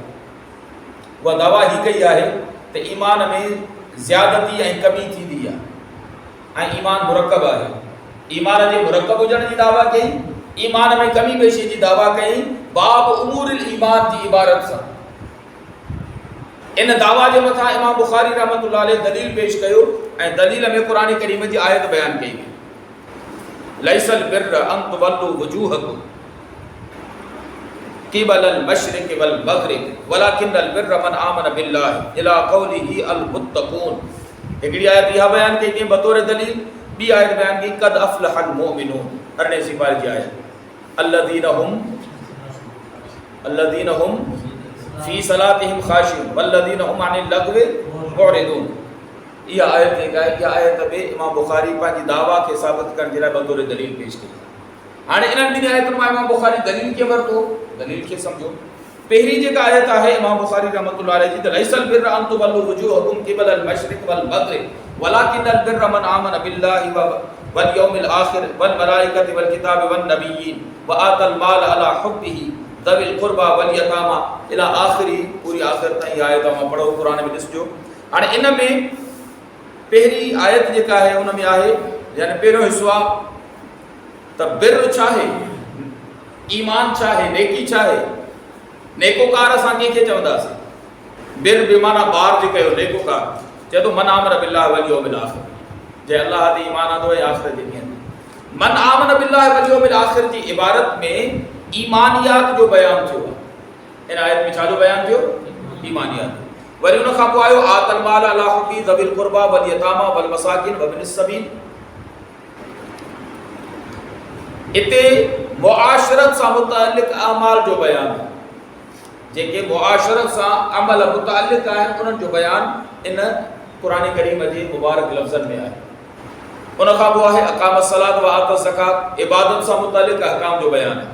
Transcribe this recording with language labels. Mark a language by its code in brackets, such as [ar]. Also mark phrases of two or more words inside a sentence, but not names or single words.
[sd] उहा दावा ही कई आहे त ईमान में ज़्यादती ऐं कमी थींदी आहे ऐं ईमान मुरकब आहे। ईमान जे मुरकब हुजण जी दावा कई, ईमान में कमी पेशी जी दावा कई, [ar] باب أمور الإيمان [sd] जी इबारत सां। इन दावा जे मथां इमाम बुखारी [ar] رحمة الله عليه [sd] दलील पेश कयो ऐं दलील में क़ुरान करीम जी आयत बयान कई वई, [ar] ليس البر أن تولوا وجوهكم قبل المشرق والمغرب ولكن البر من آمن بالله إلى قوله المتقون. [sd] हिकिड़ी आयत इहा बयान कई थी बतौर दलील, ॿी आयत बयान कई [ar] قد أفلح المؤمنون, [sd] 18 सिपारे जी आयत, [ar] الذين هم في صلاتهم خاشعون والذين هم عن اللغو معرضون. [sd] इहा आयत जेका आहे, इहा आयत में इमाम बुखारी पंहिंजी दावा खे साबित करण जे लाइ बतौर दलील पेश कई। हाणे इन्हनि ॿिनि आयतुनि मां इमाम बुखारी दलील खे वरितो, दलील खे सम्झो। पहिरीं जेका आयत आहे इमाम बुखारी [ar] رحمة الله عليه [sd] जी, त [ar] ليس البر أن تولوا وجوهكم قبل المشرق والمغرب ولكن البر من آمن بالله واليوم الآخر والملائكة والكتاب والنبيين وآتى المال على حبه ذوي القربى واليتامى إلى آخره, [sd] पूरी आखिर ताईं आयत मां पढ़ो, क़ुरान में ॾिसजो। हाणे इन में पहिरीं आयत जेका आहे उन में आहे, यानी पहिरियों हिसो आहे त बिर्र छा आहे, ईमान छा आहे, नेकी छा आहे। नेकोकार असां कंहिंखे चवंदासीं? बिर्र बेमाना ॿार जे कयो नेकोकार, चए थो [ar] من آمن بالله واليوم الآخر, [sd] जे अल्लाह ते ईमान आंदो आहे आख़िरत जे ॾींहं। [ar] من آمن بالله واليوم الآخر [sd] जी इबारत में ईमानियात जो बयान थियो आहे। इन आयत में छाजो बयान थियो? ईमानियात। वरी उन खां पोइ आयो [ar] آتى المال على حبه ذوي القربى واليتامى والمساكين وابن السبيل. [sd] इते मुआशरत सां मुतअल्लिक़ अमाल जो बयान, जेके मुआशरत सां अमल मुतअल्लिक़ आहिनि उन्हनि जो बयान इन क़ुरान करीम जे मुबारक लफ़्ज़नि में आहे। उन खां पोइ आहे [ar] أقام الصلاة وآتى الزكاة, [sd] इबादत सां मुतअल्लिक़ अहकाम जो बयान आहे।